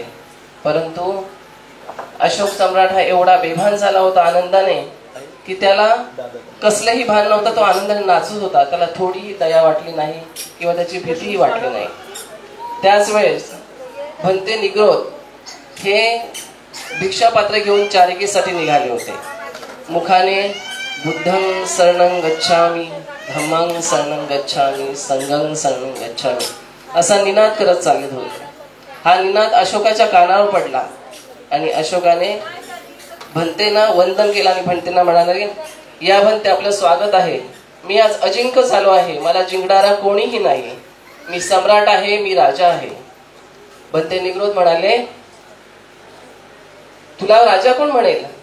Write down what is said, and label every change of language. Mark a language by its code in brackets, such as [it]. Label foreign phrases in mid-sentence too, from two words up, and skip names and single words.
[mr] परंतु अशोक सम्राट हा एवढा बेभान झाला होता आनंदाने की त्याला कसलेही भान नव्हतं. तो आनंदाने नाचत होता, त्याला थोडीही दया वाटली नाही किंवा त्याची भीतीही वाटली नाही. त्याच वेळेस भंते निग्रोध हे भिक्षापात्र घेऊन चारिकेसाठी निघाले होते. मुखाने [pi] बुद्धं शरणं गच्छामि, धम्मं शरणं गच्छामि, [mr] संघं शरणं गच्छामि असा निनाद करत चालत होते. हा निनाद अशोकाच्या कानावर पडला आणि अशोकाने भंतेना वंदन केलं आणि भंतेना म्हणाले, या भंते आपलं स्वागत आहे. मी आज अजिंक्य झालो आहे, मला जिंकणारा कोणीही नाही. मी सम्राट आहे, मी राजा आहे. भंते निग्रोध म्हणाले, तुला राजा कोण म्हणेल?